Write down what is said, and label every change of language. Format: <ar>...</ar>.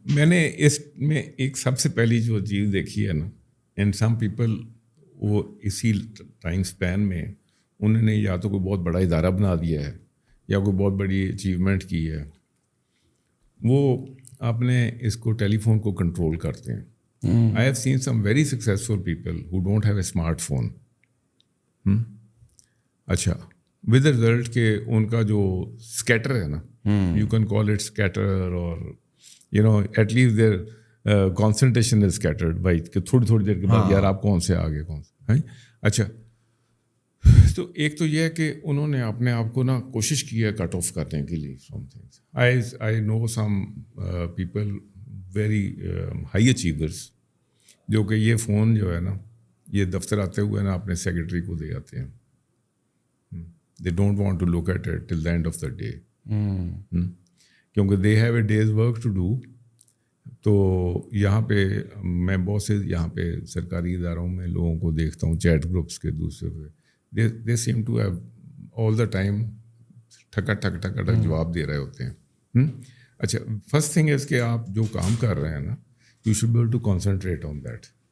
<ur>میں نے اس میں ایک سب سے پہلی جو چیز دیکھی ہے نا,</ur> <en>and some people</en> <ur>وہ اسی ٹائم اسپین میں انہوں نے یا تو کوئی بہت بڑا ادارہ بنا دیا ہے یا کوئی بہت بڑی اچیومنٹ کی ہے, وہ اپنے اس کو ٹیلی فون کو کنٹرول کرتے ہیں.</ur> <en>I have seen some very successful people who don't have a smartphone.</en> <ur>اچھا,</ur> <en>with the result</en> <ur>کہ ان کا جو scatter ہے نا,</ur> <en>you can call it scatter, or you know at least their concentration is scattered by</en> <ur>کہ تھوڑی دیر کے بعد یار آپ کون سے آگے کون سے. اچھا, تو ایک تو یہ ہے کہ انہوں نے اپنے آپ کو نا کوشش کی ہے کٹ آف کرنے کے لیے</ur> <en>From things. I know some people very high achievers</en> <ur>جو کہ یہ فون جو ہے نا یہ دفتر آتے ہوئے نا اپنے سیکرٹری کو دے آتے ہیں.</ur> <en>They don't want to look at it till the end of the day کیونکہ they have a day's work to do.</en> <ur>تو یہاں پہ میں بہت سے یہاں پہ سرکاری اداروں میں لوگوں کو دیکھتا ہوں چیٹ گروپس کے دوسرے پہ</ur> <en>they seem to have all the time</en> <ur>ٹھک جواب دے رہے ہوتے ہیں.</ur> <en>اچھا first thing is</en> <ur>کہ آپ جو کام کر رہے ہیں نا</ur> <en>You should be able to concentrate on that.</en>